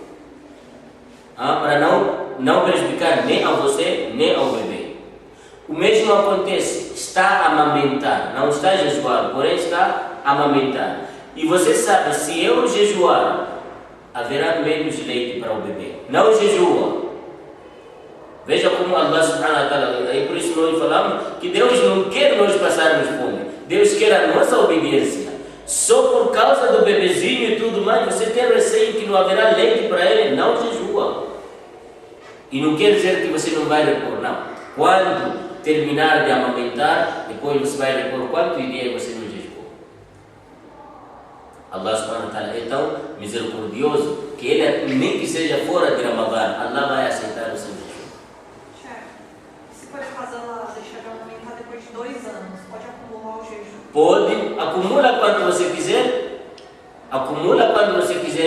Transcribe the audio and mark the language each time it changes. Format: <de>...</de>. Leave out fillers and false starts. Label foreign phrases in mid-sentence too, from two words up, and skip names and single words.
<pt>Para não prejudicar nem a você, nem ao bebê. O mesmo acontece, está a amamentar, não está a jejuar, porém está a amamentar. E você sabe, se eu jejuar, haverá menos leite para o bebê. Não jejua. Veja como</pt> <ar>Allah subhanahu wa ta'ala,</ar> <pt>aí por isso nós falamos que Deus não quer nós passarmos fome. Deus quer a nossa obediência. Só por causa do bebezinho e tudo mais, você tem receio que não haverá leite para ele, não jejua. E não quer dizer que você não vai repor, não. Quando terminar de amamentar, depois você vai repor quanto dia você não jejuou.</pt> <ar>Allah subhanahu wa ta'ala</ar> <pt>é tão misericordioso que ele, nem que seja fora de Ramadã, Allah vai aceitar o seu jejum. Se por acaso ela deixar de amamentar depois de 2 anos, pode acumular o jejum? Pode, acumula quando você quiser. Acumula quando você quiser.</pt>